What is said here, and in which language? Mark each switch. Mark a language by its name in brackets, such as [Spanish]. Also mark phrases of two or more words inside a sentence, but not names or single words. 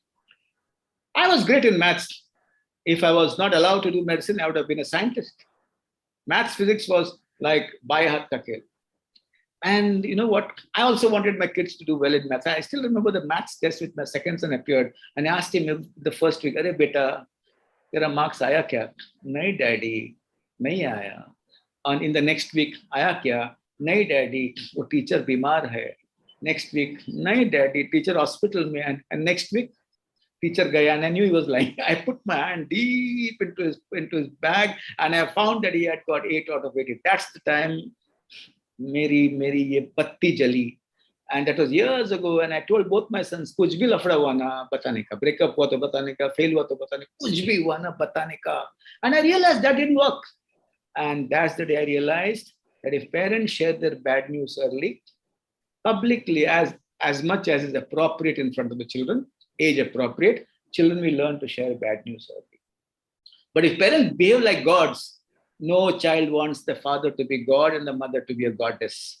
[English] I was great in maths. If I was not allowed to do medicine, I would have been a scientist. Maths, physics was like by heart takel. And you know what? I also wanted my kids to do well in maths. I still remember the maths test with my second son appeared. And I asked him the first week, [Hindi] "अरे बेटा, तेरा मार्क्स आया क्या?" "नहीं डैडी, नहीं आया." [English] And in the next week, [Hindi] "आया क्या?" "नहीं डैडी, वो टीचर बीमार है." [English] Next week, [Hindi] "नहीं डैडी, टीचर हॉस्पिटल में." [English] And next week, teacher gaya, and I knew he was lying. I put my hand deep into his bag, and I found that he had got 8 out of 80. That's the time [Hindi] मेरी ये बत्ती जली. [English] And that was years ago, and I told both my sons, [Hindi] कुछ भी लफड़ा हुआ ना बताने का, ब्रेकअप हुआ तो बताने का, फेल हुआ तो बताने का, fail hua to batane ka, कुछ भी हुआ ना बताने का. [English] And I realized that didn't work. And that's the day I realized that if parents share their bad news early, publicly, as much as is appropriate in front of the children, age appropriate, children will learn to share bad news early. But if parents behave like gods, no child wants the father to be God and the mother to be a goddess.